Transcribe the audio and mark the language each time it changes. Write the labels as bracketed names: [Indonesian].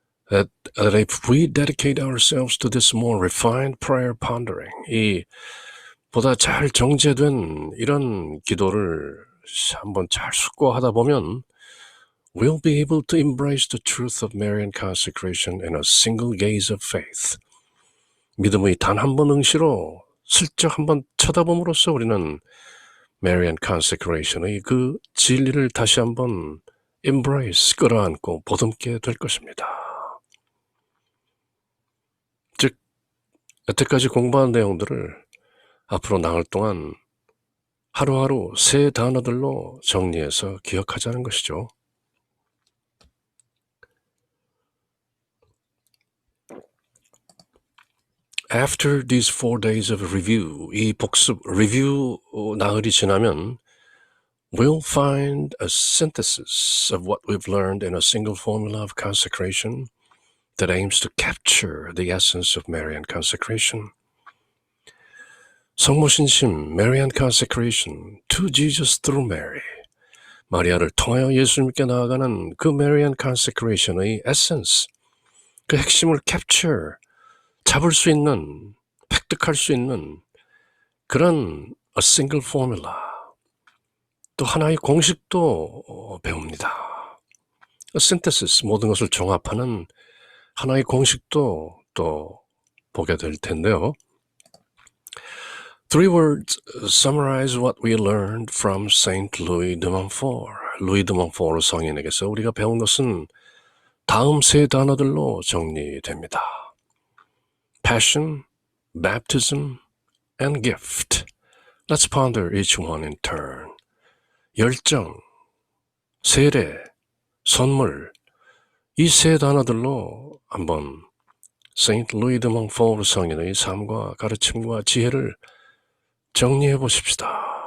[English] That if we dedicate ourselves to this more refined prayer pondering, [Korean] 이 보다 잘 정제된 이런 기도를 한번 잘 숙고하다 보면 [English] we'll be able to embrace the truth of Marian consecration in a single gaze of faith. [Korean] 믿음의 단 한 번 응시로 슬쩍 한번 쳐다봄으로써 우리는 Marian consecration의 그 진리를 다시 한번 embrace, 끌어안고 보듬게 될 것입니다. 즉, 여태까지 공부한 내용들을 앞으로 나흘 동안 하루하루 3 단어들로 정리해서 기억하자는 것이죠. [English] After these 4 days of review, [Korean] 이 복습, 리뷰 나흘이 지나면 [English] we'll find a synthesis of what we've learned in a single formula of consecration that aims to capture the essence of Marian consecration. 성모신심, Marian consecration, to Jesus through Mary. [Korean] 마리아를 통하여 예수님께 나아가는 그 Marian consecration의 essence, 그 핵심을 capture, 잡을 수 있는, 획득할 수 있는 그런 [English] a single formula, [Korean] 또 하나의 공식도 배웁니다. [English] a synthesis, [Korean] 모든 것을 종합하는 하나의 공식도 또 보게 될 텐데요. [English] Three words summarize what we learned from Saint Louis de Montfort. [Korean] 루이 드 몽포르 성인에게서 우리가 배운 것은 다음 세 단어들로 정리됩니다. [English] Passion, baptism, and gift. Let's ponder each one in turn. [Korean] 열정, 세례, 선물, 이 세 단어들로 한번 세인트 루이 드 몽포르 성인의 삶과 가르침과 지혜를 정리해 보십시다.